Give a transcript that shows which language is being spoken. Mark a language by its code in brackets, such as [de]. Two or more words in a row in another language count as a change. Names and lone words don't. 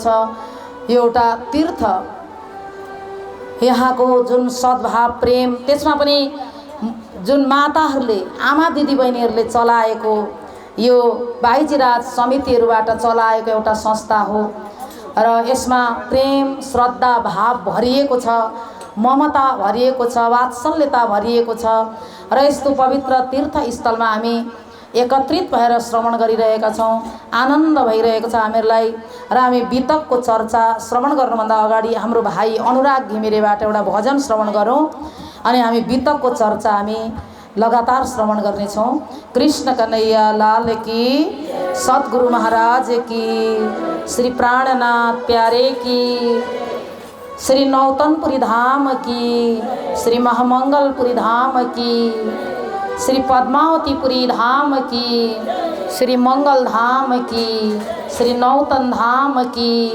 [ne] यो एउटा तीर्थ, यहाँको जुन सद्भाव प्रेम, त्यसमा पनि जुन माताहरूले आमा दिदीबहिनीहरूले चलाएको यो भाइजीराज समितिहरूबाट चलाएको एउटा संस्था हो र यसमा प्रेम श्रद्धा भाव भरिएको छ, ममता भरिएको छ, वात्सल्यता भरिएको छ र यस्तो पवित्र तीर्थस्थलमा हामी एकत्रित भएर श्रवण गरिरहेका छौँ। आनन्द भइरहेको छ हामीहरूलाई र हामी वितकको चर्चा श्रवण गर्नुभन्दा अगाडि हाम्रो भाइ अनुराग घिमिरेबाट एउटा भजन श्रवण गरौँ अनि हामी वितकको चर्चा हामी लगातार श्रवण गर्नेछौँ। [hi] कृष्ण कन्हैया लाल की, सद्गुरु महाराज की, श्री प्राणनाथ प्यारे की, श्री नौतनपुरी धाम की, श्री महामंगलपुरी धाम की, श्री पद्मावतीपुरी धाम की, श्री मंगल धाम की, श्री नौतन धाम की।